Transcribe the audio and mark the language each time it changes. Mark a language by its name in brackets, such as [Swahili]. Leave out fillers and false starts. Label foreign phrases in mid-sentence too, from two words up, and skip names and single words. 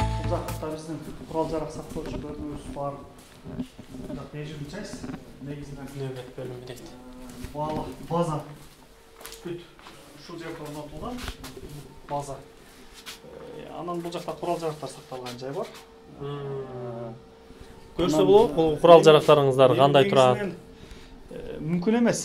[Kazakh] жақта біздің құрал жарақ сақтаушы бөліміміз бар. Не жүргіземіз? Негізінен Нөбет бөлімі дейді. база. [Kyrgyz] Ушул жерде орнотулган база. Анан бул жакта курал жарактар сакталган жай бар. Көрсө болот, бул курал жарактарыңыздар кандай турат? Мүмкүн эмес.